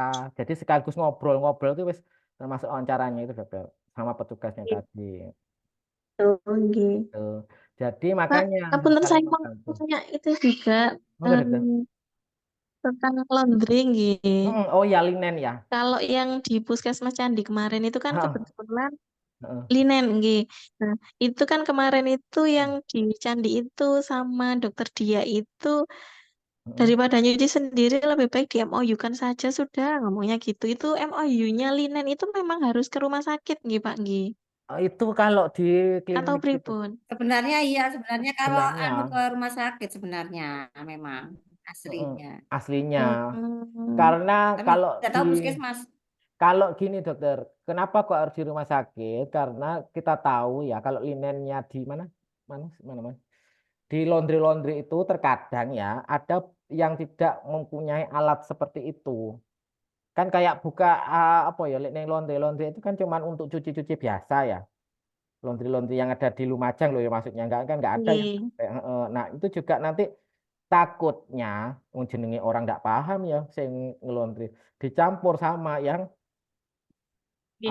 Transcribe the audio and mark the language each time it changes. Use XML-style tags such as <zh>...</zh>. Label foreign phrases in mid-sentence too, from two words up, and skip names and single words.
<id>Jadi sekaligus ngobrol-ngobrol itu wis termasuk wawancaranya itu dokter sama petugasnya Nggih. tadi. Oh, nggih. Tuh. Jadi Pak, makanya ngapunten saling saya mau membantu. tanya itu juga Monggo dokter. tentang laundry nggih. Oh ya linen ya. Kalau yang di Puskesmas Candi kemarin itu kan Heeh, kebetulan heeh. linen nggih. Nah, itu kan kemarin itu yang di Candi itu sama dokter Dia itu Heeh. daripada nyuci sendiri lebih baik di MOU-kan saja sudah ngomongnya gitu. Itu MOU-nya linen itu memang harus ke rumah sakit nggih Pak nggih. Itu kalau di Atau klinik itu pripun? Sebenarnya iya, sebenarnya kalau sebenarnya anu ke rumah sakit sebenarnya memang heeh, aslinya. aslinya Hmm. karena Tapi kalau tidak di tahu puskesmas. kalau gini dokter, kenapa kok harus di rumah sakit? Karena kita tahu ya kalau linennya di mana mana mana mana di laundry itu terkadang ya ada yang tidak mempunyai alat seperti itu. Kan kayak buka apa ya</id> <jv>lek ning</jv> <id>laundry itu kan cuman untuk cuci-cuci biasa ya. Laundry yang ada di Lumajang loh ya maksudnya nggak ada yang Nggih. heeh. Nah, itu juga nanti takutnya jenenge orang nggak paham ya</id> <jv>sing ngelondri</jv> <id>dicampur sama yang Nggih.</id>